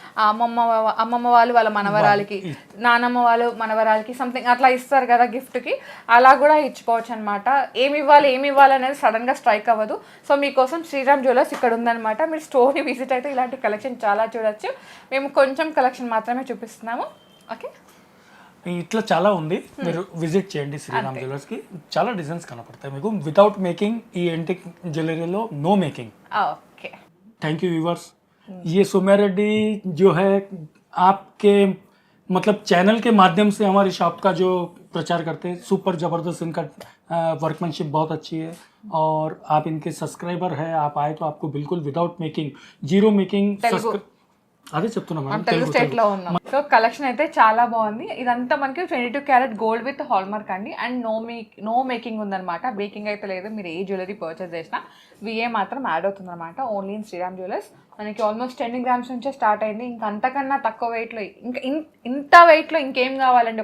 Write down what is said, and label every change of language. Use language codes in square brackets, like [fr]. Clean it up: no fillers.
[te] అమ్మమ్మ వాళ్ళు వాళ్ళ మనవరాలకి, నానమ్మ వాళ్ళు మనవరాలకి సంథింగ్ అట్లా ఇస్తారు కదా గిఫ్ట్కి, అలా కూడా ఇచ్చుకోవచ్చు అనమాట. ఏమి ఇవ్వాలి అనేది సడన్గా స్ట్రైక్ అవ్వదు. సో మీకోసం శ్రీరామ్ జ్యువెలర్స్ ఇక్కడ ఉందన్నమాట. మీరు స్టోర్ని విజిట్ అయితే ఇలాంటి కలెక్షన్ చాలా చూడొచ్చు. మేము కొంచెం కలెక్షన్ మాత్రమే చూపిస్తున్నాము. [en] okay, [te] ఇట్లా చాలా ఉంది, మీరు విజిట్ చేయండి శ్రీరామ్ జ్యువెలర్స్ కి. చాలా డిజైన్స్ కనపడతాయి మీకు. [en] Without making ఈ antique jewellery no making. Okay, thank you viewers. [hi] ये सौम्या रेड्डी जो है आपके मतलब चैनल के माध्यम से हमारी शॉप का जो प्रचार करते हैं, सुपर ज़बरदस्त इनका वर्कमैनशिप बहुत अच्छी है और आप इनके सब्सक्राइबर है. आप आए तो आपको बिल्कुल विदाउट मेकिंग, जीरो मेकिंग [te] అదే చెప్తున్నా మేడం, తెలుగు స్టేట్ లో ఉన్నాం. సో కలెక్షన్ అయితే చాలా బాగుంది. ఇదంతా మనకి 22 carat gold with hall mark అండి. అండ్ నో మేకింగ్ ఉందన్నమాట, బేకింగ్ అయితే లేదు. మీరు ఏ జ్యువెలరీ పర్చేస్ చేసినా విఏ మాత్రం యాడ్ అవుతుంది అనమాట. Only in Sriram jewellers. మనకి ఆల్మోస్ట్ 10 గ్రామ్స్ నుంచే స్టార్ట్ అయింది. ఇంకా అంతకన్నా తక్కువ వెయిట్లో, ఇంకా ఇంత వెయిట్లో ఇంకేం కావాలండి.